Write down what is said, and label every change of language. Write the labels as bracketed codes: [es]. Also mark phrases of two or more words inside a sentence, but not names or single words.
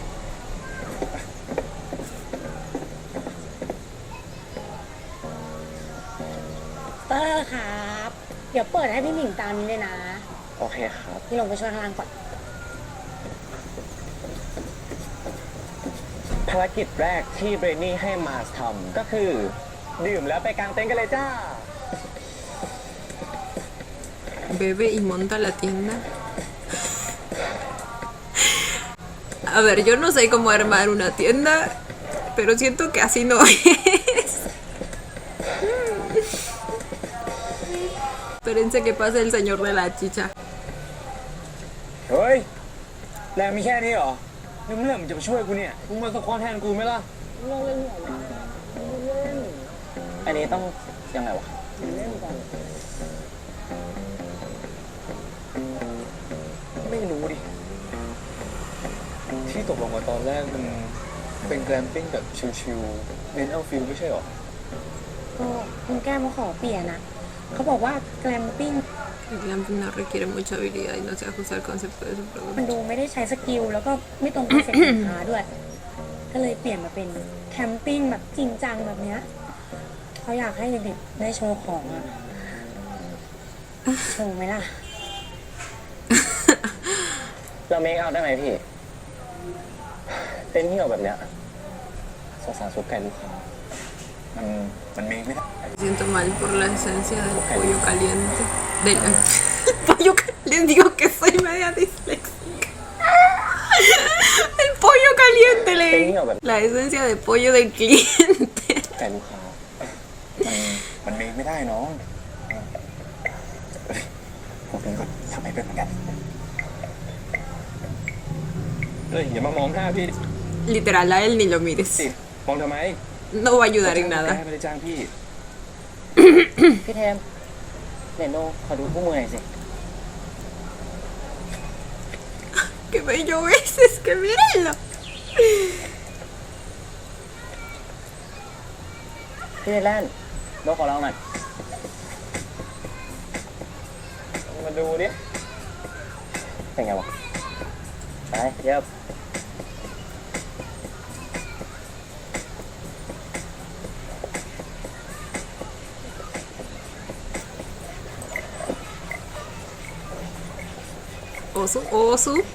[th] เตอร์ครับ เดี๋ยวเปิดให้พี่หมิงตามนี้เลยนะ โอเคครับ พี่ลงไปช่วยข้างล่างก่อน ภารกิจแรกที่เบรนนี่ให้มาทำก็คือ ดื่มแล้วไปกางเต็นท์กันเลยจ้า [es] Bebe y monta la tienda. A ver, yo no sé cómo armar una tienda, pero siento que así no es. Espérense que pase el señor de la chicha. [th] เฮ้ย แรงมีแค่นี้เหรอแล้วเมื่อไหร่มึงจะมาช่วยกูเนี่ย มึงมาสควอตแทนกูไหมล่ะ ลงเล่นหัวนะเล่น อันนี้ต้องยังไงวะ เล่นก่อน ไม่รู้ดิ ที่ตกลงกันตอนแรกมันเป็นแกรมปิ้งแบบชิลๆเน้นเอาฟิลไม่ใช่หรอ ก็คุณแก้มเขาขอเปลี่ยนนะเขาบอกว่าแกลมปิ้ง [es] El glamping no requiere mucha habilidad y no se ajusta al concepto de su [th] มัน [es] producto. [th] ดูไม่ได้ใช้สกิลแล้วก็ไม่ตรงคอนเซ็ปต์สินค้าด้วย ก็เลยเปลี่ยนมาเป็นแคมปิ้งแบบจริงจังแบบเนี้ยเขาอยากให้เด็กๆได้โชว์ของอะโชว์ไหมล่ะ เราเมคเอาได้ไหมพี่ เต้นเหี่ยวแบบเนี้ยสงสารซุปไก่ลูกค้ามันเมคไม่ได้ [es] Me siento mal por la esencia del pollo caliente. Del pollo les digo que soy media disléxica. El pollo caliente, la esencia de pollo del cliente. [th] ไก่ลูกค้ามันเมคไม่ได้น้องผมเองก็ทำไม่เป็นเหมือนกันเฮ้ยอย่ามามองหน้าพี่ [es] Literal, a él ni lo [th] สิ [es] mires. [th] มองทำไม [es] No va a ayudar en [th] แก [es] nada. [th] ไม่ได้จ้างพี่ พี่เทมเนโนขอดูคู่มือหน่อยสิ [es] Qué bello es que mírenlo. [th] พี่เทแลนด์โนขอลองหน่อย มาดูดิ เป็นไงวะไปเย็บ [es] Osu, osu.